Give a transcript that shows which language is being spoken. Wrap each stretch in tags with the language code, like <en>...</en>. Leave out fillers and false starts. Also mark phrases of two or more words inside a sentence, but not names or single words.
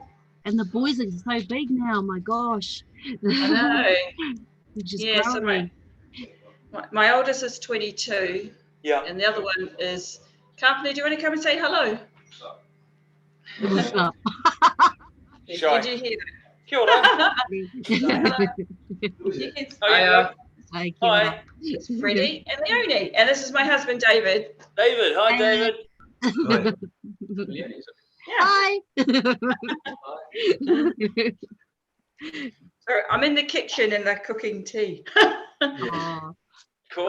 <en>And the boys are so big now, my gosh. I know. Just so my oldest is 22. Yeah. And the other one is, Carpenter, do you want to come and say hello? What's up? Did you hear that?</en> <mi>Kia ora.</mi> <en>Hi. It's Freddie and Leonie. And this is my husband, David. David. Hi, David. Hi. So I'm in the kitchen and they're cooking tea. Oh, cool.</en>